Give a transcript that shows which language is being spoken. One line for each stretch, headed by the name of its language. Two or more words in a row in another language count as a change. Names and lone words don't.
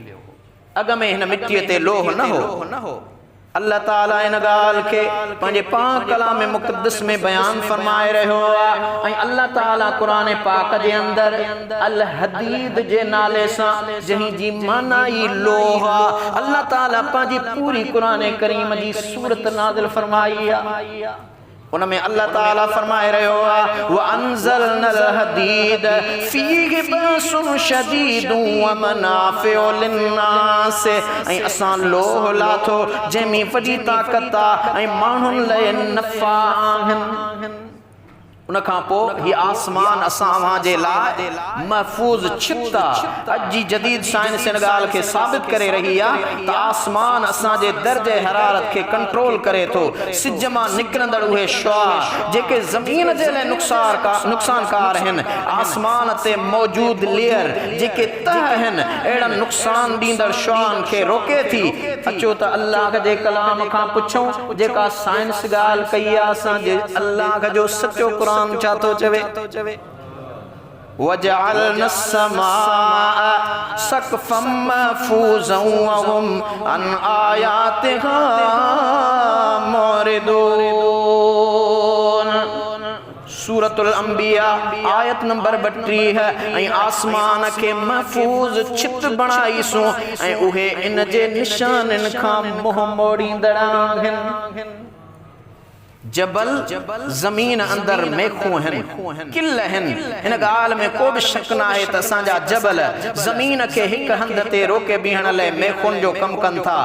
Sindhi: अॻ में हिन मिट्टीअ ते लोह न हो। अल्लाह ताला इन ॻाल्हि खे पंहिंजे पाक कलाम मुक़द्दस में बयान फरमाए रहियो आहे ऐं अल्लाह ताला क़ुरान पाक जे अंदरि अल हदीद जे नाले सां जंहिं जी माना ई लोह आहे, अल्लाह ताला पंहिंजी पूरी क़ुरान करीम जी सूरत नाज़िल फरमाई आहे। उनमें अल्लाह ताला फरमाए रहियो आहे
Arabic: وأنزلنا الحديد فيه بأس شديد ومنافع للناس.
Sindhi: ऐं असां लोह लाथो जंहिंमें वॾी ताक़त आहे ऐं माण्हुनि लाइ नफ़ा आहिनि। उन खां पोइ ही आसमान असां अव्हां जे लाइ महफूज़ छित आहे। अॼु जी जदीद साइंस इन ॻाल्हि खे साबित करे रही आहे त आसमान असांजे दर्जे हरारत खे कंट्रोल करे थो। सिज मां निकिरंदड़ उहे शुआ जेके ज़मीन जे लाइ नुक़सानकार आहिनि, आसमान ते मौजूद लेयर जेके तह आहिनि, अहिड़नि नुक़सान ॾींदड़ शुआनि खे रोके थी। अचो त अल्लाह जे कलाम खां पुछूं जेका साइंस ॻाल्हि कई आहे असांजे अल्लाह जो सचो क़ुरान छा थो चवे।
Arabic: وجعلنا السماء سقفا محفوظا وهم عن آياتها معرضون.
Sindhi: सूरतुल अंबिया आयत नंबर 32 है। आसमान के महफूज छित बणाईसूं ऐं उहे इन जे निशाननि खां मुंह मोड़ींदड़ आहिनि। जबल ज़मीन अंदर मेखूं आहिनि, किल आहिनि, इन ॻाल्हि में को बि शक न आहे त असांजा जबल ज़मीन खे हिक हंध ते रोके बीहण लाइ मेखुनि जो कमु कनि था।